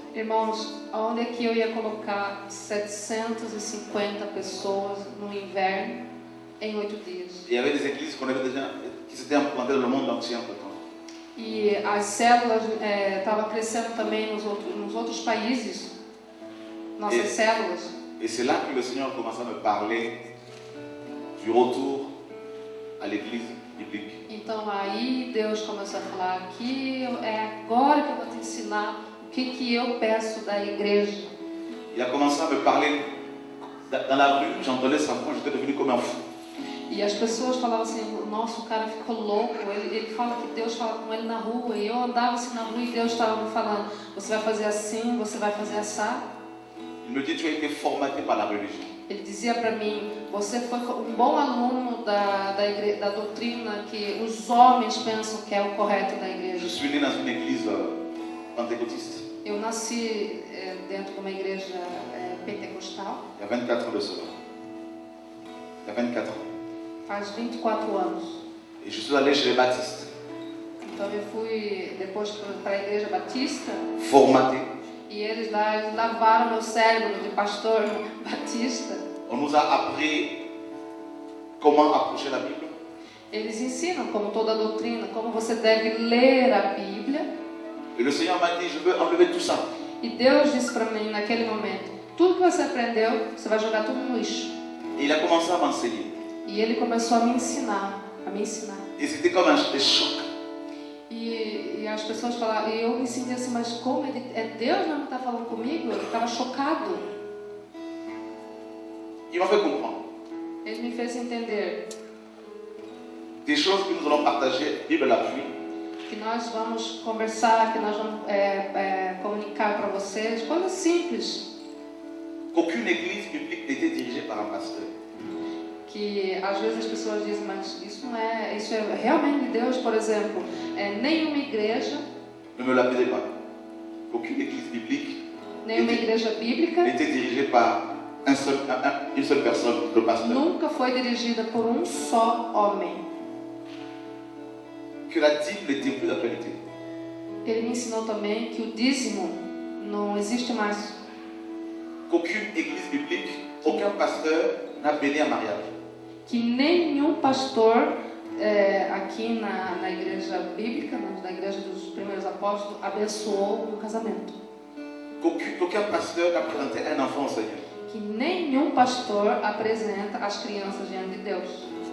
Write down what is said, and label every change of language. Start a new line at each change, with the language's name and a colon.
Portuguese: Irmãos, onde é que eu ia colocar 750 pessoas no inverno em 8 dias?
French: Et il y avait des églises qui s'étaient implantées dans le monde entier entre temps.
Portuguese: E as células estavam crescendo também nos outros países, nossas células.
French: Et c'est là que le Seigneur commençait à me parler du retour à l'église biblique.
Portuguese: Então aí Deus começou a falar: aqui é agora que eu vou te ensinar o que eu peço da igreja.
French: Il a commencé à me parler dans la rue, j'entendais sa voix, j'étais devenu comme un fou.
Portuguese: E as pessoas falavam assim: nossa, o cara ficou louco. Ele fala que Deus fala com ele na rua. E eu andava assim na rua e Deus estava me falando: você vai fazer assim, você vai fazer assado.
French: Il me dit: tu as été formaté par la religion.
Portuguese: Ele dizia para mim: você foi um bom aluno da doutrina que os homens pensam que é o correto da igreja.
French: Je suis né dans une église pentecôtiste.
Portuguese: Eu nasci dentro de uma igreja pentecostal.
French: Il y a 24 ans de cela. Il y a 24 ans.
Portuguese: Faz 24 anos.
French: Et je suis allé chez les baptistes.
Portuguese: Então eu fui depois para a igreja batista.
French: Formaté.
Portuguese: E eles lavaram meu cérebro de pastor batista.
French: On nous a appris comment approcher la Bible.
Portuguese: Eles ensinam, como toda a doutrina, como você deve ler a Bíblia.
French: Et le Seigneur m'a dit: je veux enlever tout ça.
Portuguese: E Deus disse para mim naquele momento: tudo que você aprendeu, você vai jogar tudo no lixo.
French: Et il a commencé à m'enseigner.
Portuguese: E ele começou a me ensinar.
French: Et c'était comme un choc.
Portuguese: E as pessoas falavam, e eu me sentia assim: mas como é Deus mesmo que está falando comigo? Eu estava chocado.
French: Il m'a fait comprendre.
Portuguese: Ele me fez entender
French: Des choses que nous allons partager, Bible à l'appui.
Portuguese: que nós vamos conversar, que nós vamos comunicar para vocês, coisas simples.
French: Qu'aucune église biblique n'était dirigée par un pasteur.
Portuguese: Que às vezes as pessoas dizem: mas isso é realmente de Deus. Por exemplo, nenhuma igreja,
French: Ne me lapidez pas. Qu'aucune église biblique
Portuguese: nenhuma igreja bíblica
French: n'était dirigée par une seule personne, le pasteur.
Portuguese: nunca foi dirigida por um só homem.
French: Que la dîme n'était plus d'actualité.
Portuguese: Ele me ensinou também que o dízimo não existe mais.
French: Qu'aucune église biblique, aucun pasteur n'a béni un mariage.
Portuguese: Que nenhum pastor aqui na igreja bíblica, na igreja dos primeiros apóstolos, abençoou o casamento.
French: Qu'aucun pasteur n'a présenté un enfant au Seigneur.
Portuguese: Que nenhum pastor apresenta as crianças diante de Deus.